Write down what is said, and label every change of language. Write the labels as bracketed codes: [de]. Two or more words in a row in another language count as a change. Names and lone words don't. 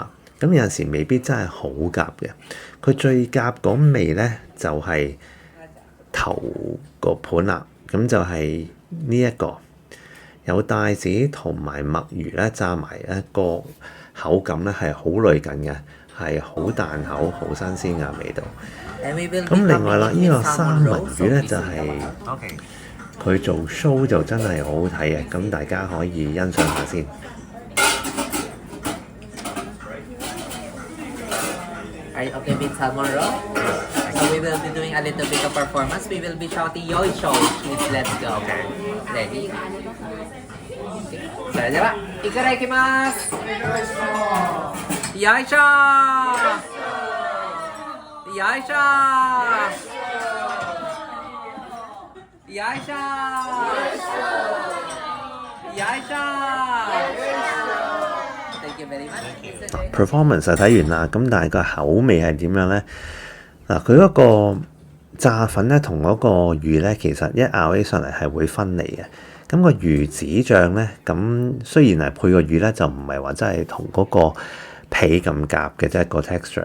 [yue] 咁有陣時未必真係好夾嘅，佢最夾嗰味咧就係頭個盤啦，咁就係呢一個有帶子同埋墨魚咧炸埋一個口感咧係好類近嘅，係好彈口、好新鮮嘅味道。咁另外啦，呢個三文魚咧就係佢做 show 就真係好好睇嘅，咁大家可以欣賞下先。 [en] Are you okay with salmon roll? So we will be doing a little bit of performance. We will be shouting "Yo show, kids, let's go." Okay. Ready? [ja] それでは、いただきます。よいしょ。よいしょ。よいしょ。よいしょ。 [yue] performance 就睇完啦，咁但係個口味係點樣咧？嗱，佢嗰個炸粉咧同嗰個魚咧，其實一咬起上嚟係會分離嘅。咁個魚子醬咧，咁雖然係配個魚咧，就唔係話真係同嗰個皮咁夾嘅啫，個 texture。